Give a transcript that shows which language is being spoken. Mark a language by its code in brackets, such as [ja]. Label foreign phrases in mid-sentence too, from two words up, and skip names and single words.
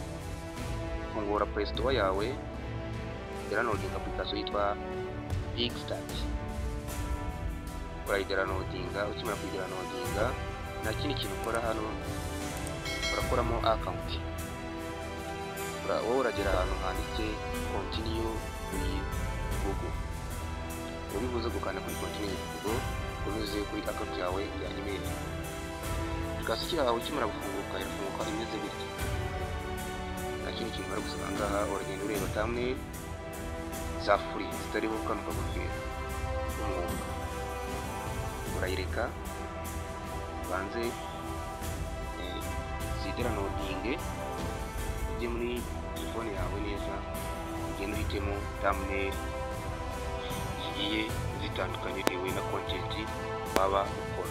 [rw] Fungura Play Store yawe, [en] downloading application [rw] yitwa Pixstart. Urayidownloadinga, ukimara kuyidownloadinga nta kindi kintu ukora hano, urakoramo account. Wowe uragera ahantu handitse [en] continue with Google. [rw] Uribuze gukanda kuri [en] continue with Google [rw] unyuze kuri account yawe ya email. Application yawe ikimara gufunguka irafunguka imeze bityo. Nta kindi kintu bari gusaba ngaha, uragenda ureba thumbnail za free zitariho kano kagofero umwuga. Urayireka banze zidownloadinge, ujye muri telefone yawe neza, ugenda uhitemo thumbnail zigiye zitandukanye bitewe na content waba ukora.